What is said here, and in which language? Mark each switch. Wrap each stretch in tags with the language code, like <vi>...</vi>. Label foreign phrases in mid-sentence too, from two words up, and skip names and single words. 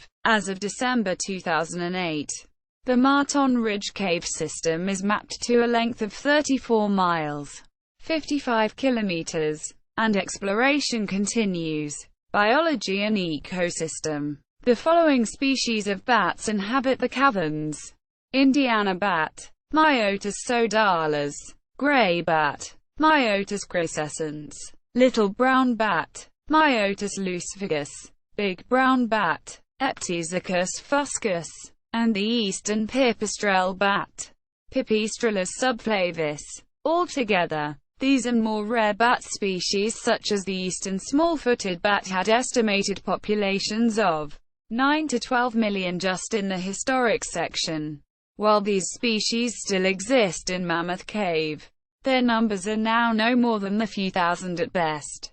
<en>As of December 2008, the Martin Ridge Cave System is mapped to a length of 34 miles, 55 kilometers, and exploration continues. Biology and ecosystem. The following species of bats inhabit the caverns: Indiana bat, Myotis sodalis; gray bat, Myotis crescens; little brown bat, Myotis lucivigus; big brown bat, Eptesichus fuscus; and the eastern pipistrelle bat, Pipistrellus subflavus. Altogether, these and more rare bat species such as the eastern small-footed bat had estimated populations of 9 to 12 million just in the historic section. While these species still exist in Mammoth Cave, their numbers are now no more than a few thousand at best.</en>